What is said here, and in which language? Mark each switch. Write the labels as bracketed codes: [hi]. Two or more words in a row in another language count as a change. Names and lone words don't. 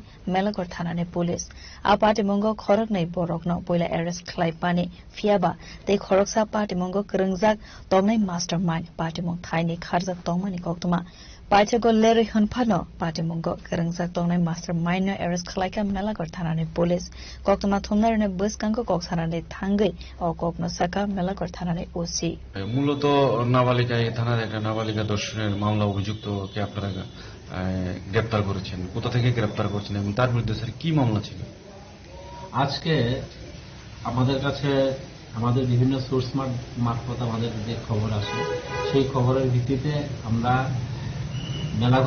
[trp] melagor thanane police a party mongo khorok nei borokno poila arrest khlai pani fiaba tei khoroksa party mongo krengjak tomnai mastermind party mong thaini kharjak tongmani koktoma Paithago leri hanphano party mongo kerengjak tongnai mastermind no arrest khlaika melagor thanani police koktoma thumnarne buskango koksanane thangai o kokno saka melagor thanani OC [bn] মূলত নাবালিকা এই থানার একটা নাবালিকা দর্শনের মামলা অভিযুক্তকে আপনারা গ্রেফতার করেছেন কোথা থেকে গ্রেফতার করেছেন এবং তার বিরুদ্ধে স্যার কি মামলা ছিল আজকে আমাদের কাছে আমাদের বিভিন্ন সোর্স মারফত আমাদের যে খবর আসে সেই খবরের ভিত্তিতে আমরা মেলাঘর